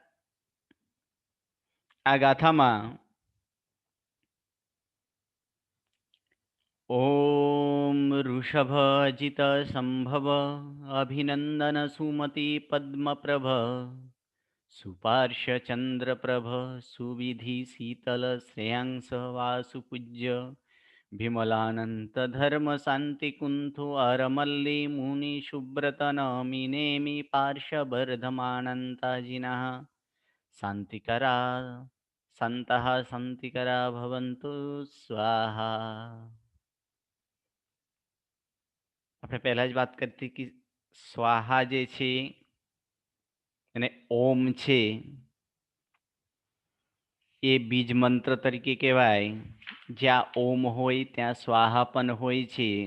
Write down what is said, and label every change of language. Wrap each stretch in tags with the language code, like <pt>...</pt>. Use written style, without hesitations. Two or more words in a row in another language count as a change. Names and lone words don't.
<gu>આ ગાથામાં</gu> <sa>ओम ऋषभ जित संभव अभिनंदन सुमति पद्म प्रभ सुपार्श चंद्र प्रभ सुविधि शीतल श्रेयांस वासुपूज्य विमलानंत धर्म शांति कुंथु अरमल्ली मुनि शुभ्रत नमी नेमि पार्श वर्धमानंताजिना शांतिकरा संतः शांतिकरा भवन्तु स्वाहा।</sa> <gu>આપણે પહેલા જ વાત કરતી કે સ્વાહા જે છે અને ઓમ છે એ બીજ મંત્ર તરીકે કહેવાય. જ્યાં ઓમ હોય ત્યાં સ્વાહા પણ હોય છે.</gu>